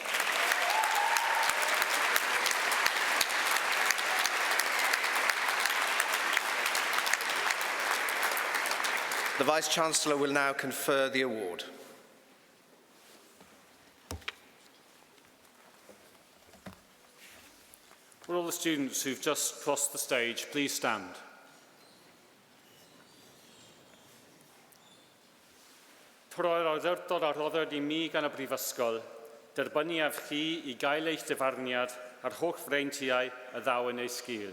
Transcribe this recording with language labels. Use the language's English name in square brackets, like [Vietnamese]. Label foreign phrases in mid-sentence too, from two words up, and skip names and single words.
[English] The Vice-Chancellor will now confer the award. Will all the students who've just crossed the stage please stand? [Welsh] Troi'r awdurdod a rhodded I mi gan y Brifysgol, derbyniaf chi I gael eich dyfarniad a'r holl freintiau y ddaw yn ei sgil.